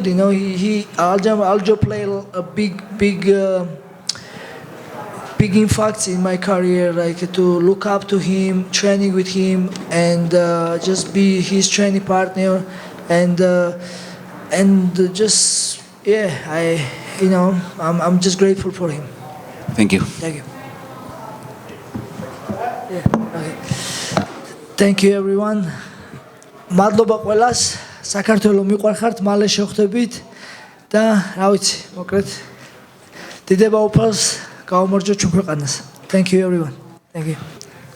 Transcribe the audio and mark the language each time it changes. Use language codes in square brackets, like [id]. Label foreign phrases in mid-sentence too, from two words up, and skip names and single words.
[en] Aljo played a big impact in my career, to look up to him, training with him, and just be his training partner, and just I'm just grateful for him. Thank you. Thank you. Okay. Thank you everyone. [ka] მადლობა ყველას. საქართველოს მიყვარხართ, მალე შევხვდებით და რა ვიცი, მოკლედ დიდება უფალს გაუმარჯვოთ ჩვენ ქვეყანას. [en] Thank you everyone. Thank you.